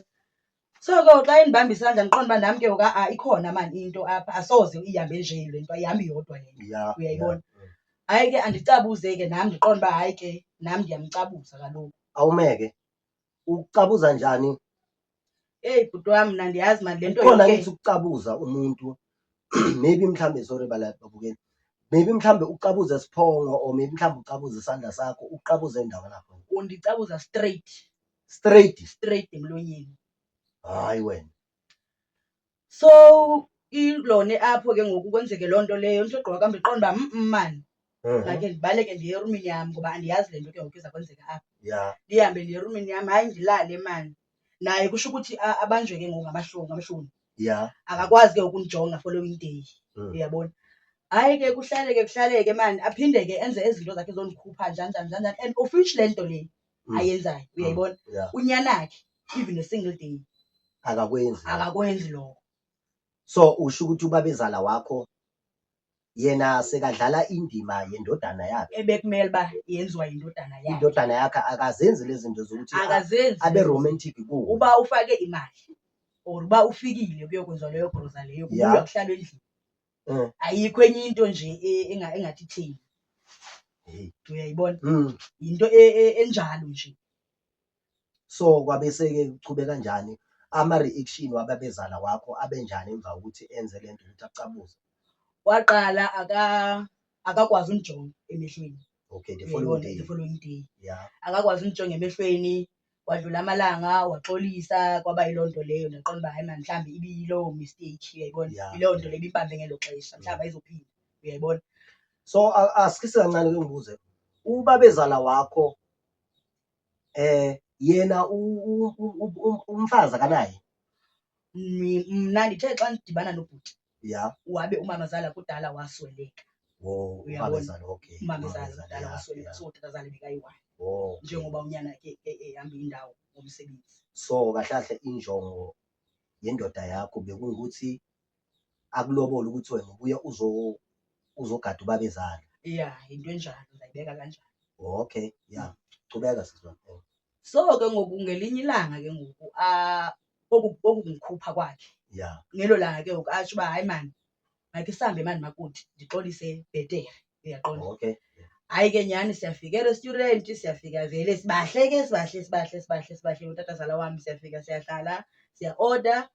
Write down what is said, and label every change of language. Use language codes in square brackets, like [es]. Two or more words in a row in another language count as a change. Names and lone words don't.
[xh] So ke xa endibamba isandla ndiqonda uba nam ke ngoku ikhona mani into apha asoze ihambe nje le nto ayihambi yodwa le nto. Uyayibona? Hayi ke andicabuze ke nam ndiqonda uba hayi ke nam ndiyamcabuza kaloku. Awumeke ucabuza njani? Eyi bhuti wam mna ndiyazi mani le nto [zu] khona ngithi ukucabuza umuntu maybe mhlambe sorry babukeli. Maybe mhlambe ucabuze siphongo or maybe mhlambe ucabuze isandla sakho uqabuze endaweni lapho. [xh] Undicabuza straight emlonyeni. Hayi wena. So ilone apho ke ngoku kwenzeke loo nto leyo ndigqiba kwam ndiqonda uba mani makhe ndibaleke ndiye erumini yam ngoba andiyazi le nto ke ngoku iza kwenzeka apha. Ndihambe ndiye erumini yam hayi ndilale mani. Naye kusho ukuthi abanjwe ke ngoku ngamahloni. Akakwazi ke ukundijonga [en] following day. [xh] Uyabona? Hayi ke kuhlaleke mani aphinde ke enze ezinto zakhe zondikhupha njani [en] and of which [xh] le nto le ayenzayo. Uyayibona? Unyanakhe [en] even a single day [xh] akakwenzi lokho. [zu] So usho ukuthi ubabezala wakho yena sekadlala indima yendodana yakhe [xh] ebekumele uba yenziwa yindodana yakhe. [zu] Indodana yakhe akazenzi lezi zinto zokuthi akazenzi abe romantic kuwo. [xh] Uba ufake imali or uba ufikile kuyokwenziwa leyo groza leyo kubuywa kuhlalwe endlini. Ayikho enye into nje engathi ithini. Uyayibona? Yinto enjalo nje. [zu] So kwabese-ke kuchube kanjani ama-reaction wababezala wakho abenjani emva kokuthi enze lento ukuthi acabuze? [xh] Waqala akakwazi undijonga emehlweni. [en] Okay, the following day. Yeah. [xh] Akakwazi undijonga emehlweni, kwadlula amalanga waxolisa kwaba yiloo nto leyo ndaqonda uba hayi man mhlawumbi ibiyiloo mistake, uyayibona? Yiloo nto le ibibambe ngelo xesha mhlawumbi ayizophinda, uyayibona? [zu] So asikise kancane ke ngibuze, ubabezala wakho yena umfazi akanaye? [xh] Mna ndithe xa ndidibana nobhuti wabe umamazala kudala wasweleka. Umamazala, okay. Umamazala kudala wasweleka, so utatazala bekayi-one. Njengoba unyana ke ehamba indawo ngomsebenzi. [zu] So kahle kahle injongo yendoda yakho bekungukuthi akulobole ukuthi wena ubuye uzogada ubabezala. [xh] Into enjalo ndayibeka kanjalo. [zu] Okay, chubeka siswa. So ke ngoku ngelinye ilanga ke ngoku okungikhupha kwakhe. [xh] Ngelo langa ke ngoku atsho uba hayi man makhe sihambe mani makoti ndixolise bhetere, uyaqonda? [en] Okay. [xh] Hayi ke nyhani siyafika e-restaurant, siyafika vele sibahle utatazala wam, siyafika siyahlala siya-order.